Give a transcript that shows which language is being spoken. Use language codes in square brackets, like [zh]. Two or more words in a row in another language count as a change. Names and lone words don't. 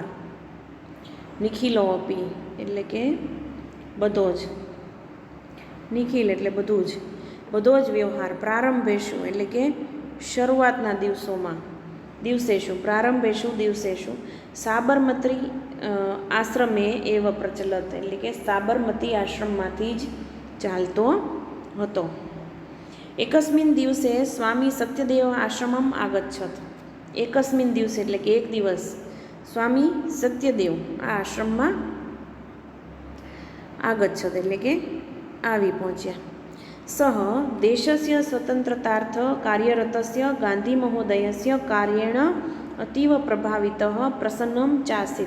[sa] निखिलो अपि [gu] એટલે કે બધો જ, નિખિલ એટલે બધું જ, બધો જ વ્યવહાર. પ્રારંભેશું એટલે કે શરૂઆતના દિવસોમાં, [sa] दिवसेषु प्रारम्भेषु दिवसेषु साबरमती आश्रमे एव प्रचलत [gu] એટલે કે સાબરમતી આશ્રમમાંથી જ ચાલતો હતો. [sa] एकस्मिन् दिवसे स्वामी सत्यदेव आश्रमम् आगच्छत्. एकस्मिन् दिवसे [gu] એટલે કે એક દિવસ સ્વામી સત્યદેવ આ આશ્રમમાં આગચ્છત એટલે કે આવી પહોંચ્યા. [sa] सह देशस्य स्वतन्त्रतार्थ कार्यरतस्य गान्धी महोदयस्य कार्येण अतीव प्रभावितः प्रसन्नम चासीत.